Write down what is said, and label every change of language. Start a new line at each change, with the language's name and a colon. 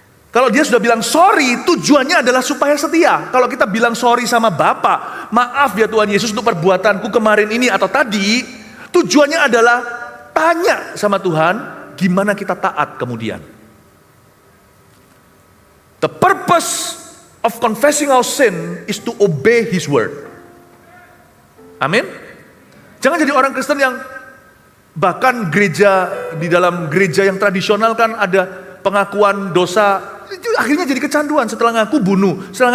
Indonesian: Kalau dia sudah bilang sorry, tujuannya adalah supaya setia. Kalau kita bilang sorry sama Bapak, maaf ya Tuhan Yesus untuk perbuatanku kemarin ini atau tadi, tujuannya adalah tanya sama Tuhan, gimana kita taat kemudian.
English: The purpose of confessing our sin is to obey His word.
Indonesian: Amin. Jangan jadi orang Kristen yang bahkan di dalam gereja yang tradisional kan ada pengakuan dosa, itu akhirnya jadi kecanduan. Setelah ngaku bunuh.